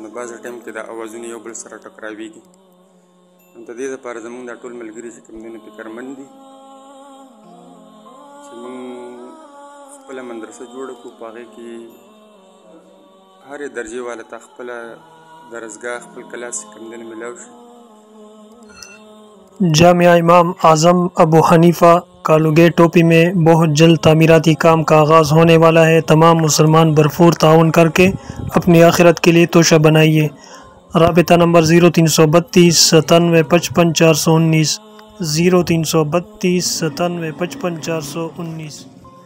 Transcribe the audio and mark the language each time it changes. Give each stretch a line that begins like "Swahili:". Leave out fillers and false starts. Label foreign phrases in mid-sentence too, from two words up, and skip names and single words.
Pashto: نو بعضې ټایم کې دا اوازونه یو بل سره ټکراویږي. نو د دې دپاره زموږ دا ټول ملګري چې کوم دی نو فکرمند دي چې موږ خپله مدرسه جوړه کړو، په هغې کې هرې درجې والا ته خپله درسګاه، خپل کلاس چې کوم دی نو ملاو شي.
Urdu: جامعہ امام اعظم ابو حنیفہ کالوگے ٹوپی میں بہت جلد تعمیراتی کام کا آغاز ہونے والا ہے. تمام مسلمان بھرپور تعاون کرکے اپنی آخرت کے لیے توشہ بنائیے. رابطہ نمبر 0332 97 55 419 0332 97 55 419.